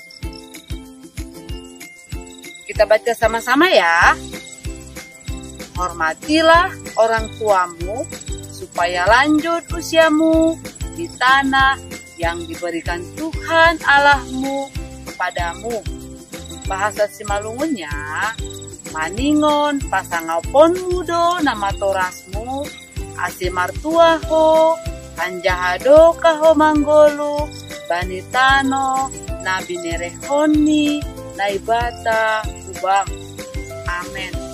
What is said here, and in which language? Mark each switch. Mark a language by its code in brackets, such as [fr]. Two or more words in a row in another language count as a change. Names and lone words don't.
[id] Kita baca sama-sama ya. Hormatilah orang tuamu supaya lanjut usiamu di tanah yang diberikan Tuhan Allahmu kepadamu. Bahasa Simalungunnya, [smr] maningon pasangapon mudo nama torasmu, ase martua ho, anjahado kaho manggolu, banitano, nabi nerehoni, naibata, ubang. Amin.